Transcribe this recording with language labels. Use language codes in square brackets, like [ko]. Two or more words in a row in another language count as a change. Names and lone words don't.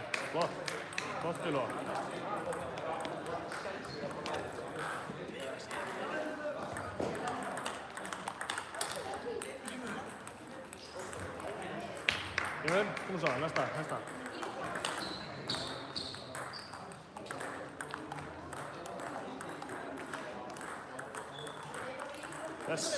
[sv] Bort til Lóa. Jörn, kom så, nästa. Yes.